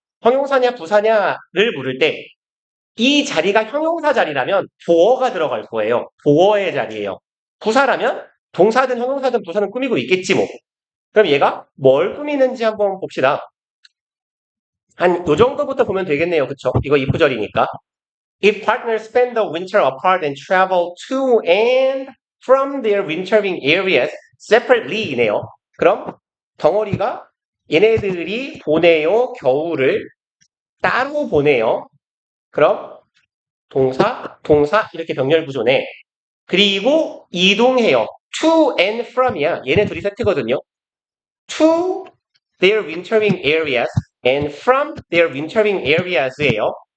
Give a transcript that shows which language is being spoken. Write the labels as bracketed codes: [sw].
[ko] 형용사냐 부사냐를 물을 때 이 자리가 형용사 자리라면 보어가 들어갈 거예요. 보어의 자리예요. 부사라면 동사든 형용사든 부사는 꾸미고 있겠지 뭐. 그럼 얘가 뭘 꾸미는지 한번 봅시다. 한 요 정도부터 보면 되겠네요. 그쵸? 이거 이프절이니까. [en] If partners spend the winter apart and travel to and from their wintering areas separately 이네요. [ko] 그럼 덩어리가 얘네들이 보내요. 겨울을 따로 보내요. 그럼 동사 이렇게 병렬 구조네. 그리고 이동해요. [en] to and from이야. [ko] 얘네 둘이 세트거든요. [en] to their wintering areas and from their wintering areas예요.